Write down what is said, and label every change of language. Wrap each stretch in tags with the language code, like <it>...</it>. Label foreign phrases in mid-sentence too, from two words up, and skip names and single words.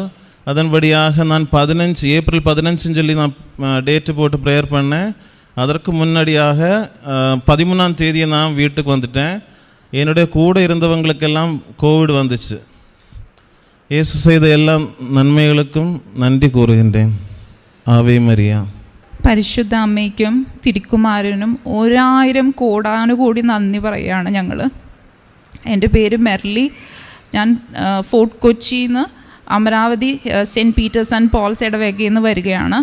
<ta>அதன்படியாக நான் ஏப்ரல் 15 சொல்லி நான் டேட்டு போட்டு ப்ரேயர் பண்ணேன். அதற்கு முன்னாடியாக 13ஆம் தேதி நான் வீட்டுக்கு வந்துட்டேன். என்னுடைய கூட இருந்தவங்களுக்கெல்லாம் கோவிட் வந்துச்சு. இயேசு செய்த எல்லா நன்மைகளுக்கும் நன்றி கூறுகின்றேன்.</ta> <ml>ആവേ മരിയ. പരിശുദ്ധ അമ്മയ്ക്കും തിരുക്കുമാരനും 1000 കോടാനുകൂടി നന്ദി പറയുകയാണ് ഞങ്ങൾ. എൻ്റെ പേര് മെർലി. ഞാൻ ഫോർട്ട് കൊച്ചിയിൽ നിന്ന് അമരാവതി സെൻറ്റ് പീറ്റേഴ്സ് ആൻഡ് പോൾസ് ഇടവകയിൽ നിന്ന് വരികയാണ്.</ml>